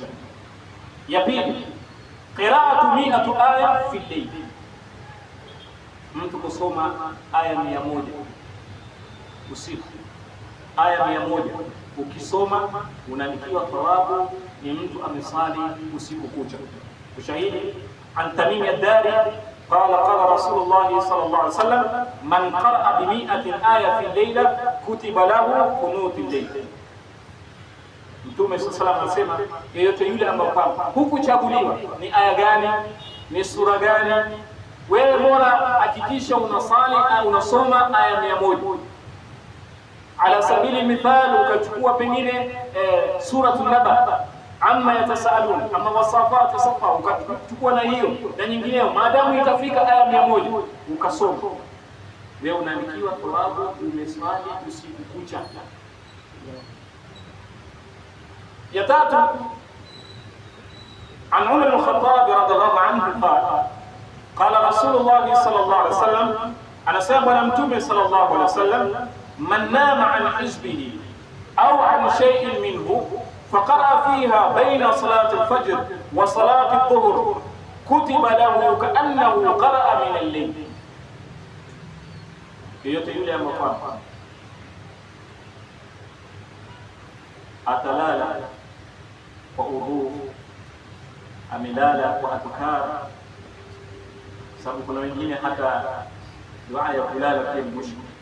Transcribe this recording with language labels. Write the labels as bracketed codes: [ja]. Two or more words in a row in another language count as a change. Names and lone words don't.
[sw] Ya pili, [ar] قراءة 100 آية في الليل, [sw] mtu kusoma aya 100 usiku. Aya 100 ukisoma unaandikiwa thawabu, ni mtu amesali usiku kucha. [ar] Ushahidi عن تميم الداري قال قال رسول الله صلى الله عليه وسلم من قرأ ب100 آية في الليلة كتب له قنوت الليل. [sw] Mtume [ar] صلى الله عليه وسلم [sw] anasema yeyote yule ambaye hukuchaguliwa ni aya gani, ni sura gani, wewe bora hakikisha unasali au unasoma aya 100. [ar] على سبيل المثال, [sw] ukachukua pengine suratul naba, amma yatasaalun, amma wasafat safa, ukachukua na hiyo na nyingineyo, maadamu itafika aya 100 ukasoma, wewe unaandikiwa thawabu, umeswali usiku kucha. Ya tatu, [ar] عن عمر الخطاب رضي الله عنه قال رسول الله صلى الله عليه وسلم, [sw] anasema bwana Mtume [ar] صلى الله عليه وسلم من نام عن حزبه أو عن شيء منه فقرأ فيها بين صلاة الفجر وصلاة الظهر كتب له كأنه قرأ من الليل. [sw] yeyote yule ambaye atalala kwa udhu, amelala kwa adhkar, sababu kuna wengine hata dua ya kulala pia ni mushkil.